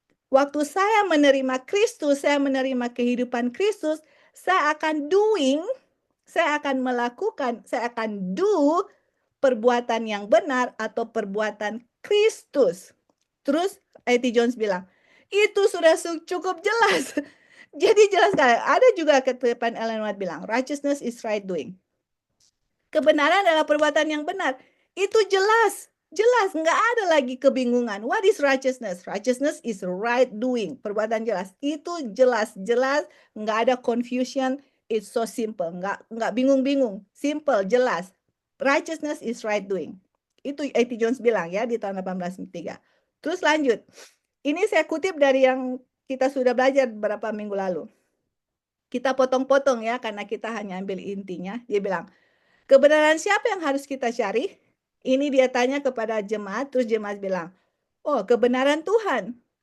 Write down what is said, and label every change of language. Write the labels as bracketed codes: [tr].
[id] Waktu saya menerima Kristus, saya menerima kehidupan Kristus, saya akan doing, saya akan melakukan, saya akan do perbuatan yang benar atau perbuatan Kristus. Terus A.T. Jones bilang, itu sudah cukup jelas. Jadi jelas sekali. Ada juga kutipan Ellen White bilang, [en] righteousness is right doing. [id] Kebenaran adalah perbuatan yang benar. Itu jelas. Jelas, nggak ada lagi kebingungan. [en] What is righteousness? Righteousness is right doing. [id] Perbuatan jelas. Itu jelas, nggak ada confusion. [en] It's so simple. [id] Nggak bingung-bingung. Simple, jelas. [en] Righteousness is right doing. [id] Itu A.T. Jones bilang ya di tahun 1803. Terus lanjut. Ini saya kutip dari yang kita sudah belajar beberapa minggu lalu. Kita potong-potong ya, karena kita hanya ambil intinya. Dia bilang, kebenaran siapa yang harus kita cari? Ini dia tanya kepada jemaat, terus jemaat bilang, oh kebenaran Tuhan.